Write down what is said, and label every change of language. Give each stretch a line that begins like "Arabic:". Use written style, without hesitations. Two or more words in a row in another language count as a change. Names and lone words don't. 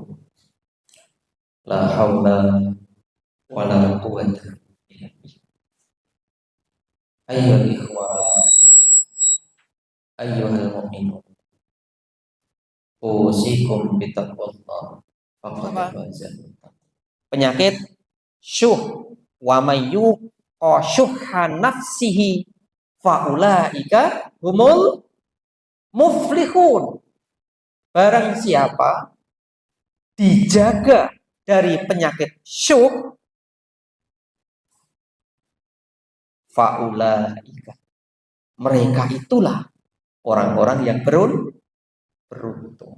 Arabic: لا حول ولا قوة إلا بالله. أيها الإخوان، أيها المؤمنون، أوصيكم بتقوى الله فقد فاز. Penyakit شح، ومن يوق شح نفسه فأولئك هم المفلحون.
Indonesian: Barang siapa dijaga dari penyakit syuh, faulaika, mereka itulah orang-orang yang beruntung.